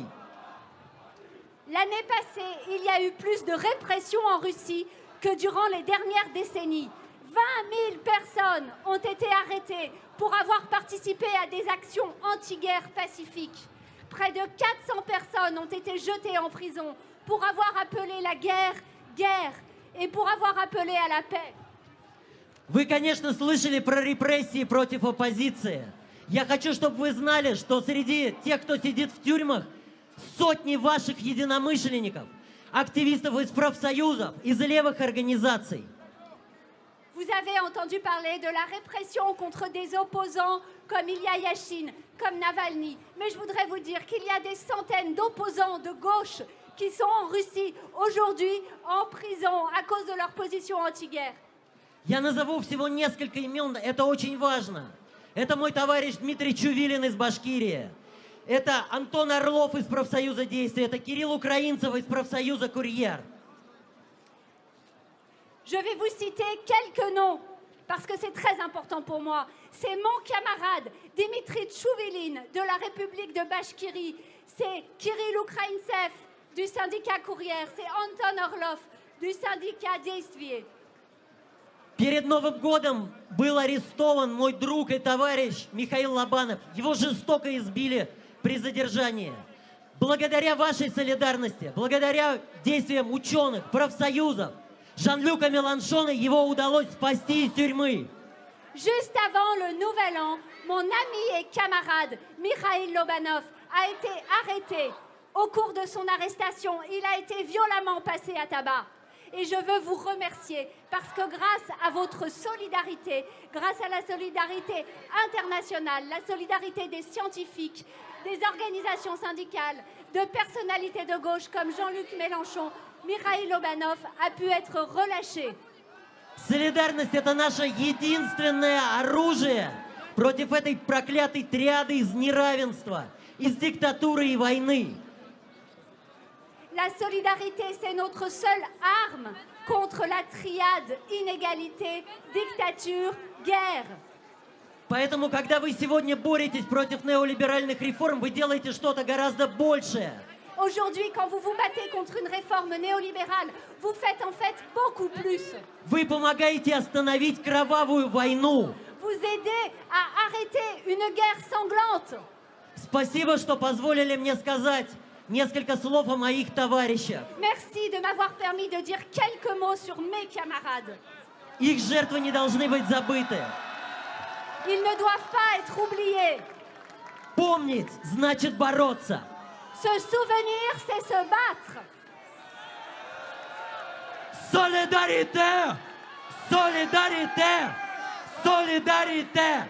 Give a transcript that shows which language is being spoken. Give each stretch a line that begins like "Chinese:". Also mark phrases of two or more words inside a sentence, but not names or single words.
French: L'année passée, il y a eu plus de répression en Russie que durant les dernières décennies. 20 000 personnes ont été arrêtées pour avoir participé à des actions anti-guerre pacifiques. Près de 400 personnes ont été jetées en prison pour avoir appelé la guerre, guerre, et pour avoir appelé à la paix.
Russian: Вы, конечно, слышали про репрессии против оппозиции. Я хочу, чтобы вы знали, что среди тех, кто сидит в тюрьмах, сотни ваших единомышленников, активистов из профсоюзов, из левых организаций.
French: Vous avez entendu parler de la répression contre des opposants comme Ilya Yashin, comme Navalny. Mais je voudrais vous dire qu'il y a des centaines d'opposants de gauche qui sont en Russie aujourd'hui en prison à cause de leur position anti-guerre.
Russian: Я назову всего несколько имен, это очень важно. Это мой товарищ Дмитрий Чувилин из Башкирии. Это Антон Орлов из профсоюза «Действия». Это Кирилл Украинцев из профсоюза «Курьер».
French: Je vais vous citer quelques noms parce que c'est très important pour moi. C'est mon camarade Dimitri Tchouvilin de la République de Bashkirie. C'est Kirill Ukraintsev du syndicat Courrière. C'est Anton Orlov du syndicat Действие.
Russian: Перед Новым годом был арестован мой друг и товарищ Михаил Лобанов. Его жестоко избили при задержании. Благодаря вашей солидарности, благодаря действиям ученых, профсоюзов, Жан-Люка Mélenchon, его удалось спасти из тюрьмы.
French: Juste avant le Nouvel An, mon ami et camarade Mikhail Lobanov a été arrêté. Au cours de son arrestation, il a été violemment passé à tabac. Et je veux vous remercier parce que grâce à votre solidarité, grâce à la solidarité internationale, la solidarité des scientifiques, des organisations syndicales, de personnalités de gauche comme Jean-Luc Mélenchon, Mikhail Lobanov a pu être relâché.
Russian: Солидарность – это наше единственное оружие против этой проклятой триады из неравенства, из диктатуры и войны.
French: La solidarité, c'est notre seule arme contre la triade inégalité, dictature, guerre.
Russian: Поэтому, когда вы сегодня боретесь против неолиберальных реформ, вы делаете что-то гораздо большее.
French: Aujourd'hui, quand vous vous battez contre une réforme néolibérale, vous faites en fait beaucoup plus.
Russian: Вы помогаете остановить кровавую войну.
French: Vous aidez à arrêter une guerre sanglante.
Russian: Спасибо, что позволили мне сказать несколько слов о моих товарищах.
French: Merci de m'avoir permis de dire quelques mots sur mes camarades.
Russian: Их жертвы не должны быть забыты.
French: Ils ne doivent pas être oubliés.
Russian: Помнить значит бороться.
French: Se souvenir, c'est se battre. Solidarité! Solidarité! Solidarité!